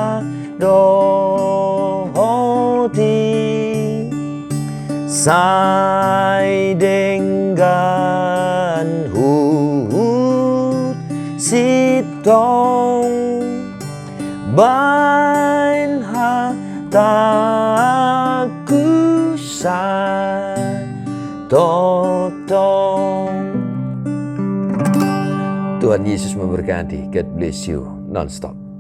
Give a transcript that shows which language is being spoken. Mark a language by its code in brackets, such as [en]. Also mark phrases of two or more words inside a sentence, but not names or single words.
[bbc] madohoti sai dengan hut sitong bain hataku sai totong. [id] Tuhan Yesus memberkati. [en] God bless you non-stop.